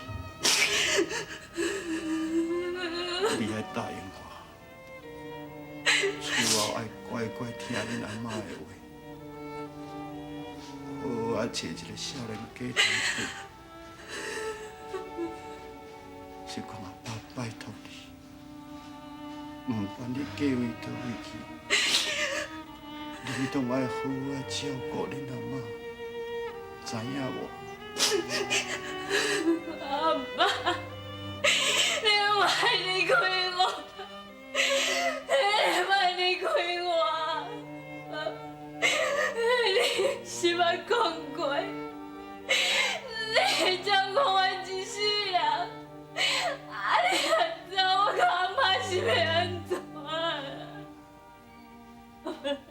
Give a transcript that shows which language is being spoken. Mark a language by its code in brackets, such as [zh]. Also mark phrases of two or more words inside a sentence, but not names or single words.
[nan] 你爱答应我，厝后爱乖乖听恁阿妈的话，好好啊找一个少年家庭娶。是讲阿爸拜托你，唔管你嫁位倒位去，你都爱好好啊照顾恁阿妈，知影无？阿爸，你莫离开我，你莫离开我，你是捌讲过，你照顾我一世人，你若走，我甲阿妈是要安怎啊？